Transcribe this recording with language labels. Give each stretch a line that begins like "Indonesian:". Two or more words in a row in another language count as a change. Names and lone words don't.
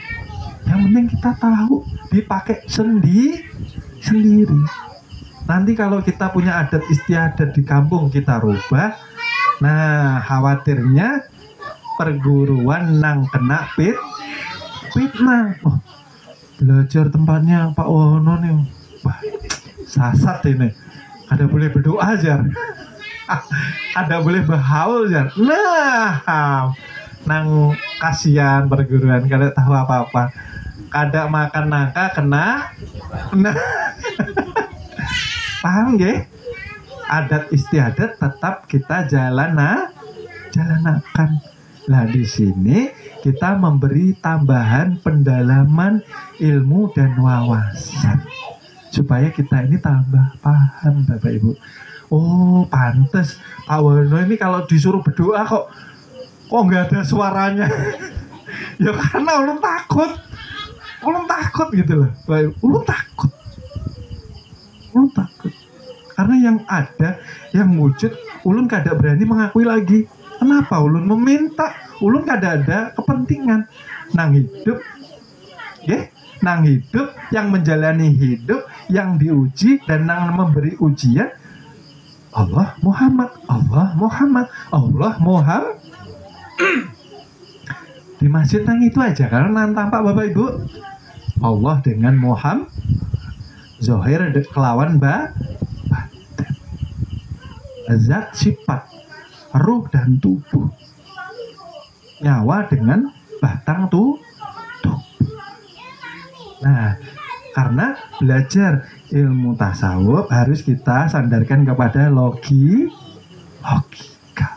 Indonesian: Yang penting kita tahu dipakai sendiri.
Banjar: Nanti kalau kita punya adat istiadat di kampung kita rubah, nah khawatirnya perguruan nang kena fitnah.
Indonesian: Oh, belajar tempatnya Pak Wono nih. Wah, sasat ini. Ada boleh berdoa aja. Ada boleh berhaul aja.
Banjar: Nah, nang kasihan perguruan kada tahu apa-apa. Kada makan nangka kena. Nah.
Indonesian: Paham nggih?
Banjar: Adat istiadat tetap kita jalanakan.
Indonesian: Nah, di sini kita memberi tambahan pendalaman ilmu dan wawasan supaya kita ini tambah paham Bapak Ibu. Oh, pantes Pak Wono ini kalau disuruh berdoa kok nggak ada suaranya.
Banjar: Ya karena ulun takut gitu loh. Ulun takut. Karena yang ada, yang wujud, ulun kada berani mengakui lagi. Kenapa? Ulun meminta, ulun kada ada kepentingan. Nang hidup, nang hidup, yang menjalani hidup, yang diuji dan nang memberi ujian. Allah Muhammad. Di masjid nang itu aja, karena nang tampak Bapak Ibu.
Indonesian: Allah dengan Muhammad.
Banjar: Zohir kelawan zat sifat ruh dan tubuh, nyawa dengan batang tubuh.
Indonesian: Nah, karena belajar ilmu tasawuf harus kita sandarkan kepada logika.